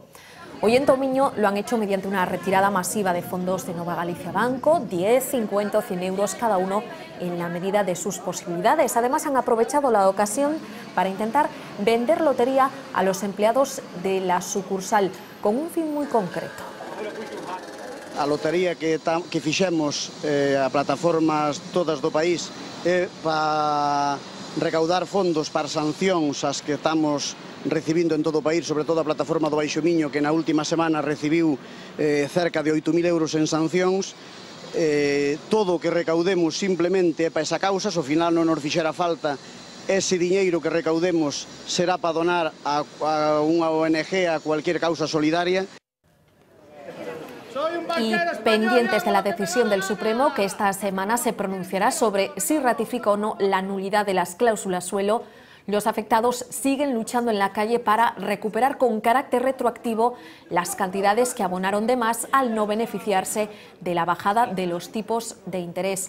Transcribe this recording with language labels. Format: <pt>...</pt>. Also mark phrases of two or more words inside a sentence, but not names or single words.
<es>Hoy en Tomiño lo han hecho mediante una retirada masiva de fondos de Nova Galicia Banco, 10, 50 o 100 euros cada uno en la medida de sus posibilidades. Además han aprovechado la ocasión para intentar vender lotería a los empleados de la sucursal con un fin muy concreto.</es> <gl>A lotería que fixemos a plataformas todas do país é para recaudar fondos para sancións as que estamos recibindo en todo o país, sobre todo a plataforma do Baixo Miño, que na última semana recibiu cerca de 8.000 euros en sancións. Todo o que recaudemos simplemente é para esa causa, ao final non nos fixera falta ese diñeiro que recaudemos será para donar a unha ONG,</gl> <es>a cualquier causa solidaria. Y pendientes de la decisión del Supremo, que esta semana se pronunciará sobre si ratifica o no la nulidad de las cláusulas suelo, Los afectados siguen luchando en la calle para recuperar con carácter retroactivo las cantidades que abonaron de más al no beneficiarse de la bajada de los tipos de interés.</es>